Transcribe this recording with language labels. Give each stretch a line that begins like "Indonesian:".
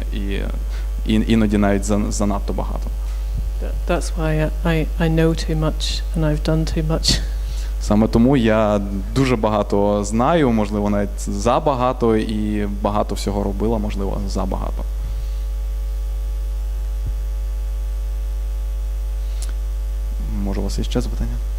Ukrainian: І іноді навіть занадто багато.
English: That's why I know too much and I've done too much.
Ukrainian: Саме тому я дуже багато знаю, можливо, навіть забагато, і багато всього робила, можливо, забагато. Може, у вас є ще запитання?